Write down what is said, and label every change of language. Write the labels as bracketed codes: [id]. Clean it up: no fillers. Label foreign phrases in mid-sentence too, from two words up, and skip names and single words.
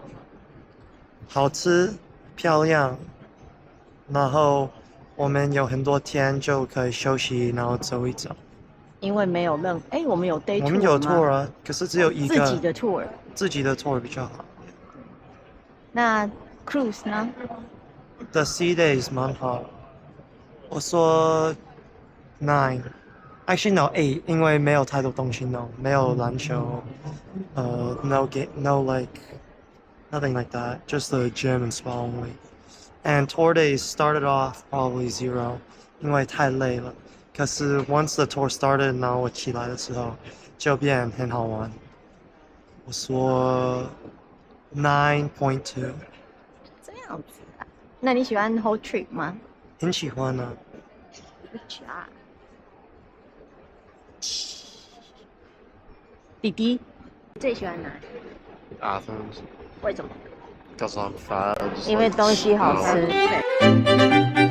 [zh] 好吃、漂亮，然後我們有很多天就可以休息，然後走一走。因為沒有我們有 [en] day tour [zh] 嗎？我們有 tour 啊，可是只有一個自己的 tour，自己的 tour 比較好。那 cruise 呢 [en] The Sea Days [zh] 蠻好，我說 [en] 9。Actually no 8， [zh] 因為沒有太多東西弄，沒有籃球 [en] ，no game, no like nothing like that, just the gym and spa only. And tour days started off probably 0， [zh] 因為太累了。 [en] 可是 once the tour started， [zh] 然後我起來的時候就變很好玩。我說 9.2。這樣子啊？那你喜歡 [en] whole trip [zh] 嗎？很喜歡啊。弟弟最喜歡哪裡 [en] Athens. [zh] 為什麼？ [en] Because I'm fat. [zh] 因為東西好吃。